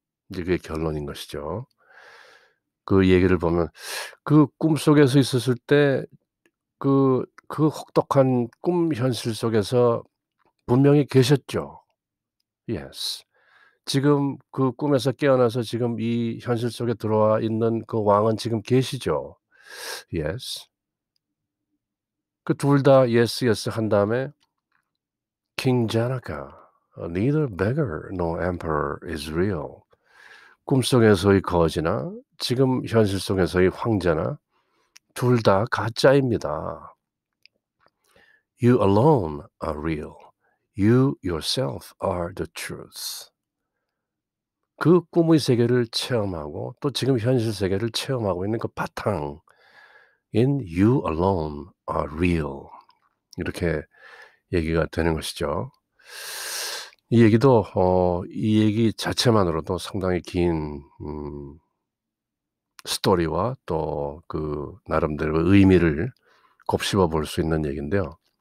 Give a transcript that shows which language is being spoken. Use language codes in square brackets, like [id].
[ko] 이제 그게 결론인 것이죠. 그 얘기를 보면 그 꿈속에서 있었을 때 그 혹독한 꿈 현실 속에서 분명히 계셨죠. [en] Yes. [ko] 지금 그 꿈에서 깨어나서 지금 이 현실 속에 들어와 있는 그 왕은 지금 계시죠. [en] Yes. [ko] 그 둘 다 [en] yes, yes [ko] 한 다음에 [en] King Janaka, neither beggar nor emperor is real. [ko] 꿈속에서의 거지나 지금 현실 속에서의 황제나 둘 다 가짜입니다. [en] You alone are real. You yourself are the truth. [ko] 그 꿈의 세계를 체험하고 또 지금 현실 세계를 체험하고 있는 그 바탕인 [en] You alone are real. [ko] 이렇게 얘기가 되는 것이죠. 이 얘기도 이 얘기 자체만으로도 상당히 긴 스토리와 또 그 나름대로의 의미를 곱씹어 볼 수 있는 얘기인데요.